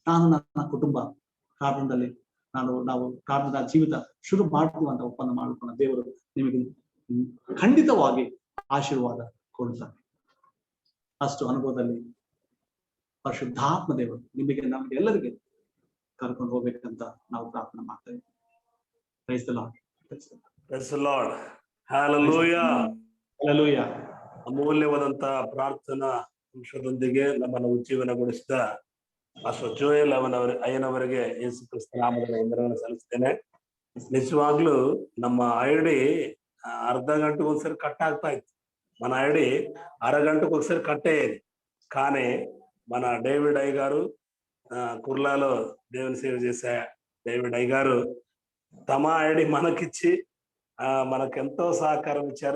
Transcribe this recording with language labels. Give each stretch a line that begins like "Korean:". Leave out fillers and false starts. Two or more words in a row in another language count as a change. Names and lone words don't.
Kannada: ನಾನು ನನ್ನ ಕುಟುಂಬ ಪ್ರಾರ್ಥನೆಯಲ್ಲಿ ನಾವು ಪ್ರಾರ್ಥನಾ ಜೀವಿತ ಶುರು ಮಾಡ್ತೀವಿ ಅಂತ ಒಪ್ಪಂದ ಮಾಡ್ಕೊಳ್ಳೋಣ. ದೇವರು ನಿಮಗೆ ಖಂಡಿತವಾಗಿ ಆಶೀರ್ವಾದ ಕೊಡ್ತಾನೆ. ಅಷ್ಟು ಅನುಭವದಲ್ಲಿ ಪರಿಶುದ್ಧಾತ್ಮ ದೇವರು ನಿಮಗೆ ನಮಗೆ ಎಲ್ಲರಿಗೆ ಕರ್ಕೊಂಡು ಹೋಗ್ಬೇಕಂತ ನಾವು ಪ್ರಾರ್ಥನೆ ಮಾಡ್ತೇವೆ.
English: Praise the Lord. Praise the Lord. Hallelujah.
Kannada: ಹಲ್ಲೆಲೂಯಾ. ಅಮೂಲ್ಯವಾದಂತ ಪ್ರಾರ್ಥನಾ ಅಂಶದೊಂದಿಗೆ ನಮ್ಮನ್ನು ಉಜ್ಜೀವನಗೊಳಿಸಿದ ಪಾಸ್ಟರ್ ಜೋಯಲ್ ಅಯ್ಯನವರಿಗೆ ಯೇಸು ಕ್ರಿಸ್ತ ನಾಮದಲ್ಲಿ ವಂದನೆಗಳನ್ನು ಸಲ್ಲಿಸ್ತೇನೆ. ನಿಜವಾಗ್ಲೂ ನಮ್ಮ ಐಡಿ
Telugu: అర్ధ గంటకు ఒకసారి కట్
Kannada: ಆಗ್ತಾ ఇತ್ತು.
Telugu: మన ఐడి అరగంటకు ఒకసారి కట్ అయ్యేది. కానీ మన డేవిడ్ అయ్య గారు కుర్లాలో దేవుని సేవ చేసే డేవిడ్ అయ్య గారు తమ ఐడి మనకిచ్చి మనకెంతో సహకారం ఇచ్చారు.